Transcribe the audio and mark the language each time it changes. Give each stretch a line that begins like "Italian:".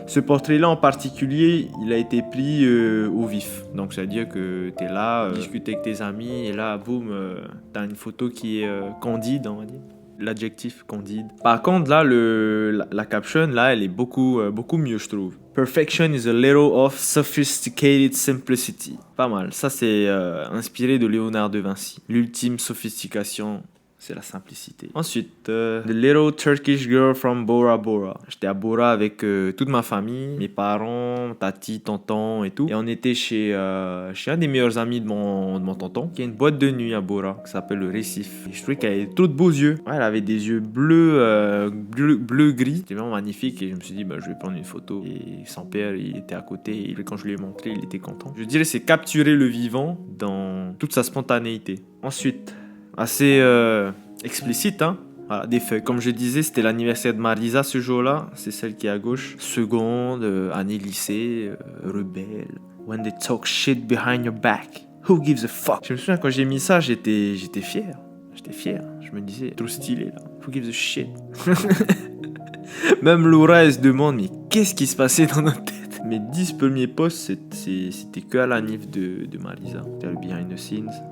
French: Ce portrait-là en particulier, il a été pris au vif. Donc ça veut dire que t'es là, discuter avec tes amis, et là, boum, t'as une photo qui est candide, on va dire. L'adjectif candide. Par contre, là, la caption, là, elle est beaucoup mieux, je trouve.
English: Perfection is a little of sophisticated simplicity.
French: Pas mal. Ça, c'est inspiré de Léonard de Vinci. L'ultime sophistication, c'est la simplicité.
English: Ensuite, The Little Turkish Girl from Bora Bora.
French: J'étais à Bora avec toute ma famille, mes parents, tati, tonton et tout. Et on était chez un des meilleurs amis de mon tonton, qui a une boîte de nuit à Bora, qui s'appelle le Récif. Et je trouvais qu'elle avait trop de beaux yeux. Ouais, elle avait des yeux bleu-gris. C'était vraiment magnifique et je me suis dit, je vais prendre une photo. Et son père, il était à côté et quand je lui ai montré, il était content. Je dirais c'est capturer le vivant dans toute sa spontanéité. Ensuite, assez explicite, hein. Voilà, des feuilles. Comme je disais, c'était l'anniversaire de Marisa ce jour-là. C'est celle qui est à gauche. Seconde, année lycée, rebelle.
English: When they talk shit behind your back, who gives a fuck?
French: Je me souviens quand j'ai mis ça, j'étais fier. J'étais fier. Je me disais, trop stylé là.
English: Who gives a shit?
French: Même Laura, elle se demande, mais qu'est-ce qui se passait dans notre tête? Mes 10 premiers posts, c'était que à l'anniv de Marisa. C'était le behind the scenes.